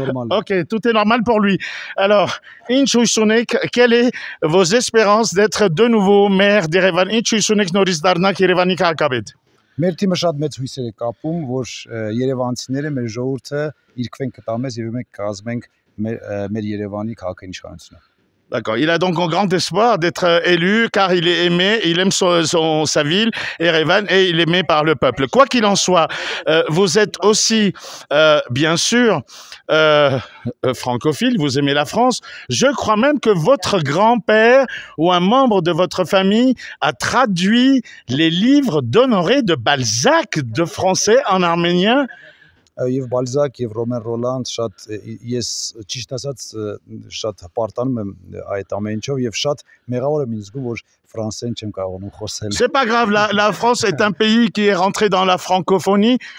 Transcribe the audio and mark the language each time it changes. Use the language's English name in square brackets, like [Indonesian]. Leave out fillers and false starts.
[French] Ok, tout est normal pour lui. Alors, Inchou Sunek, quelles sont vos espérances d'être de nouveau maire d'Erevan? [Armenian] Inchou Sunek Noris Darnak Erevani Kakabed. Մեր թիմը շատ մեծ հույսեր է կապում, որ երևանցիները, մեր ժողովուրդը իրքվեն կտա մեզ եւ մենք կազմենք մեր Երևանի քաղաքային իշխանությունը։ [French] D'accord. Il a donc un grand espoir d'être élu car il est aimé, il aime sa ville, Erevan, et il est aimé par le peuple. Quoi qu'il en soit, vous êtes aussi, bien sûr, francophile, vous aimez la France. Je crois même que votre grand-père ou un membre de votre famille a traduit les livres d'Honoré de Balzac de français en arménien. [Armenian] Եվ Բալզակ եւ Ռոմեն Ռոլանդ շատ ես ճիշտ ասած շատ հպարտանում եմ այդ ամեն ինչով եւ շատ մեղավոր եմ ինձ զգում որ ֆրանսեն չեմ կարողանում խոսել։ [French] C'est pas grave, la France est un pays qui est rentré dans la francophonie.